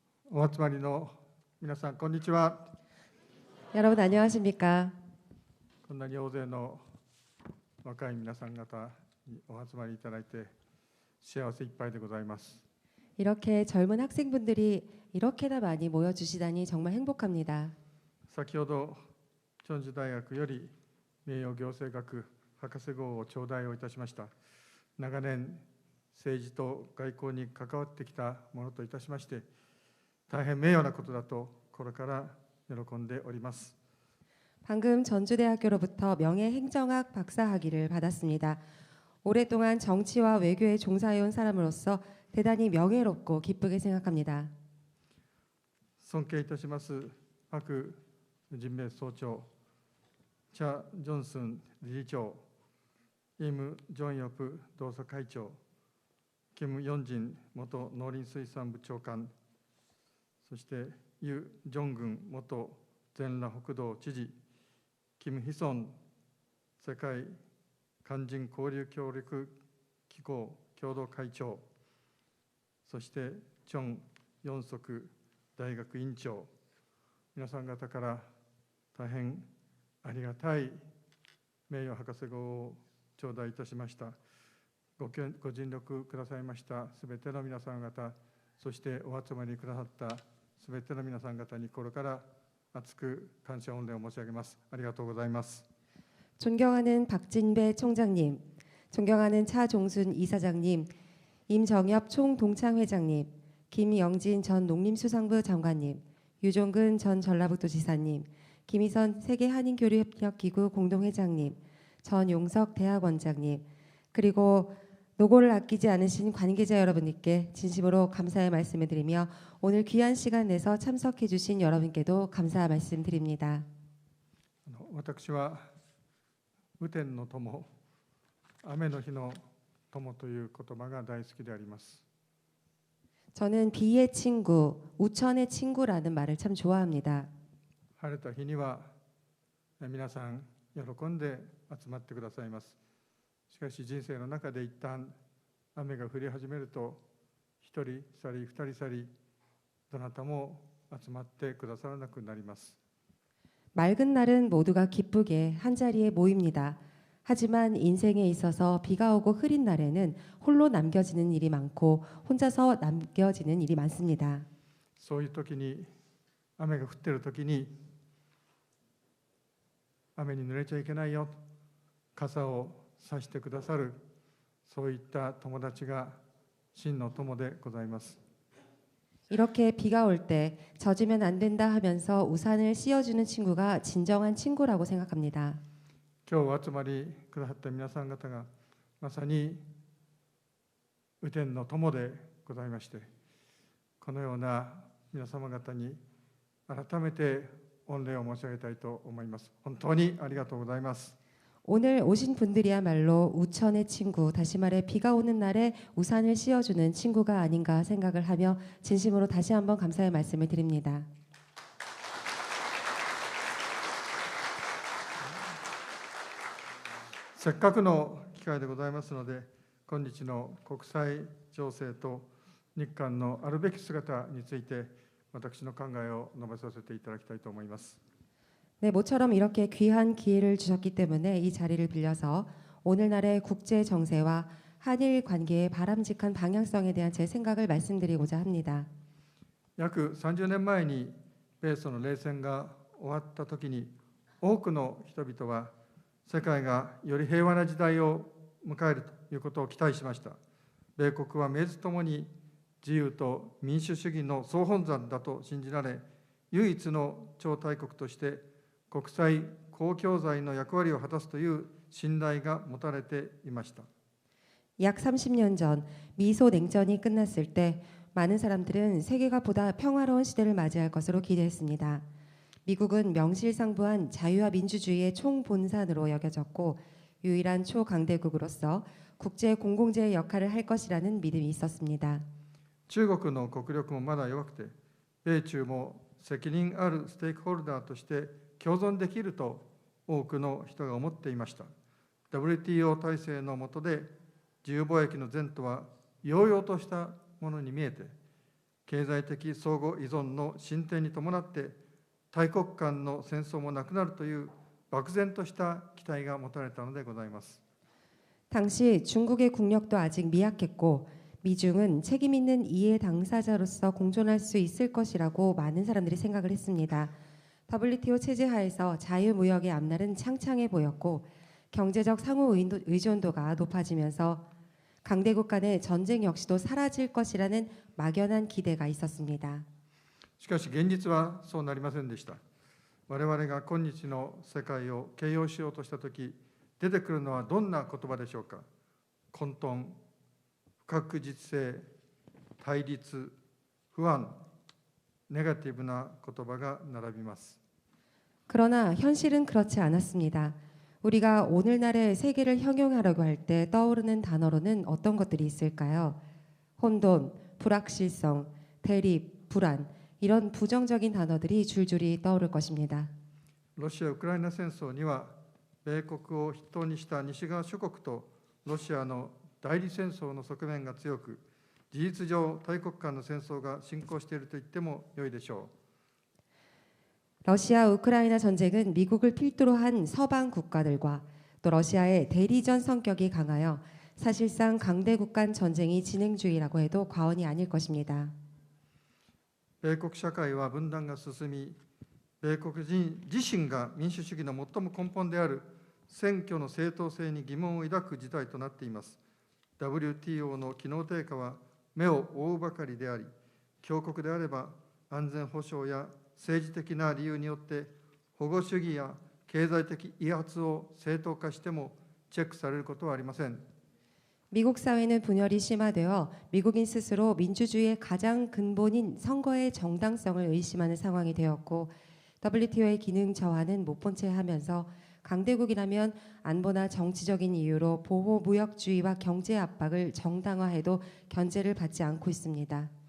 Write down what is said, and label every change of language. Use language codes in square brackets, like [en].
[ja] お集まりの皆さん、こんにちは。 [ko] 여러분 안녕하십니까? [ja] こんなに大勢の若い皆さん方にお集まりいただいて幸せいっぱいでございます。 [ko] 이렇게 젊은 학생분들이 이렇게나 많이 모여주시다니 정말 행복합니다. [ja] 先ほどチョンジュ大学より名誉行政学博士号を頂戴をいたしました。長年政治と外交に関わってきたものといたしまして大変名誉なことだと心から喜んでおります。 [ko] 방금 전주대학교로부터 명예행정학 박사학위를 받았습니다. 오랫동안 정치와 외교에 종사해온 사람으로서 대단히 명예롭고 기쁘게 생각합니다. [ja] 尊敬いたしますパク人命総長、チャ・ジョンスン理事長、イム・ジョンヨプ同窓会長、キム・ヨンジン元農林水産部長官、そしてユ・ジョングン元全羅北道知事、キム・ヒソン世界韓人交流協力機構共同会長、そしてチョン・ヨンソク大学院長、皆さん方から大変ありがたい名誉博士号を頂戴いたしました。ご尽力くださいましたすべての皆さん方、そしてお集まりくださったすべての皆さん方に心から厚く感謝御礼を申し上げます。ありがとうございます。 [ko] 존경하는 박진배 총장님, 존경하는 차종순 이사장님, 임정엽 총동창회장님, 김영진 전 농림수산부 장관님, 유종근 전 전라북도지사님, 김희선 세계한인교류협력기구 공동회장님, 전용석 대학원장님, 그리고 노고를 아끼지 않으신 관계자 여러분께 진심으로 감사의 말씀을 드리며 오늘 귀한 시간 내서 참석해 주신 여러분께도 감사 말씀드립니다. [ja] 私は雨天の友、雨の日の友という言葉が大好きであります。 [ko] 저는 비의 친구, 우천의 친구라는 말을 참 좋아합니다. [ja] 晴れた日には皆さん喜んで集まってくださいます。しかし人生の中で一旦雨が降り始めると一人去り二人去りどなたも集まってくださらなくなります。 [ko] 맑은 날은 모두가 기쁘게 한자리에 모입니다. 하지만 인생에 있어서 비가 오고 흐린 날에는 홀로 남겨지는 일이 많고 혼자서 남겨지는 일이 많습니다. [ja] そういう時に雨が降っている時に雨に濡れちゃいけないよ、傘を差してくださるそういった友達が真の友でございます。 [ko] 이렇게 비가 올 때 젖으면 안 된다 하면서 우산을 씌워주는 친구가 진정한 친구라고 생각합니다. [ja] 今日お集まりくださった皆さん方がまさに雨天の友でございまして、このような皆様方に改めて御礼を申し上げたいと思います。本当にありがとうございます。 [ko] 오늘 오신 분들이야말로 우천의 친구, 다시 말해 비가 오는 날에 우산을 씌워주는 친구가 아닌가 생각을 하며 진심으로 다시 한번 감사의 말씀을 드립니다. [ja] せっかくの機会でございますので、今日の国際情勢と日韓のあるべき姿について私の考えを述べさせていただきたいと思います。 [ko] 네, 모처럼 이렇게 귀한 기회를 주셨기 때문에 이 자리를 빌려서 오늘날의 국제 정세와 한일 관계의 바람직한 방향성에 대한 제 생각을 말씀드리고자 합니다. [ja] 約30年前に米ソの冷戦が終わったときに、多くの人々は世界がより平和な時代を迎えるということを期待しました。米国は名実ともに自由と民主主義の総本山だと信じられ、唯一の超大国として国際公共財の役割を果たすという信頼が持たれていました。 [ko] 약 30년 전 미소 냉전이 끝났을 때 많은 사람들은 세계가 보다 평화로운 시대를 맞이할 것으로 기대했습니다. 미국은 명실상부한 자유와 민주주의의 총본산으로 여겨졌고 유일한 초강대국으로서 국제 공공재의 역할을 할 것이라는 믿음이 있었습니다. [ja] 中国の国力もまだ弱くて、米中も責任あるステークホルダーとして共存できると多くの人が思っていました。 WTO 体制の下で自由貿易の前途は揚々としたものに見えて、経済的相互依存の進展に伴って大国間の戦争もなくなるという漠然とした期待が持たれたのでございます。 [ko] 당시 중국의 국력도 아직 미약했고 미중은 책임 있는 이해 당사자로서 공존할 수 있을 것이라고 많은 사람들이 생각을 했습니다. WTO 체제 하에서 자유무역의 앞날은 창창해 보였고 경제적 상호 의존도가 높아지면서 강대국 간의 전쟁 역시도 사라질 것이라는 막연한 기대가 있었습니다. [ja] しかし現実はそうなりませんでした。我々が今日の世界を形容しようとしたとき、出てくるのはどんな言葉でしょうか。混沌、不確実性、対立、不安、ネガティブな言葉が並びます。 [ko] 그러나 현실은 그렇지 않았습니다. 우리가 오늘날의 세계를 형용하려고 할 때 떠오르는 단어로는 어떤 것들이 있을까요? 혼돈, 불확실성, 대립, 불안 이런 부정적인 단어들이 줄줄이 떠오를 것입니다. [ja] ロシア・ウクライナ戦争には、米国を筆頭にした西側諸国とロシアの代理戦争の側面が強く、事実上大国間の戦争が進行していると言っても良いでしょう。 [ko] 러시아 우크라이나 전쟁은 미국을 필두로 한 서방 국가들과 또 러시아의 대리전 성격이 강하여 사실상 강대국 간 전쟁이 진행 중이라고 해도 과언이 아닐 것입니다. [ja] 米国社会は分断が進み、米国人自身が民主主義の最も根本である選挙の正当性に疑問を抱く事態となっています。 WTO の機能低下は目を覆うばかりであり、強国であれば安全保障や政治的な理由によって保護主義や経済的威圧を正当化してもチェックされることはありません。 [ko] 미국 사회는 분열이 심화되어 미국인 스스로 민주주의의 가장 근본인 선거의 정당성을 의심하는 상황이 되었고 WTO의 기능 저하는 못 본 채 하면서 강대국이라면 안보나 정치적인 이유로 보호 무역주의와 경제 압박을 정당화해도 견제를 받지 않고 있습니다.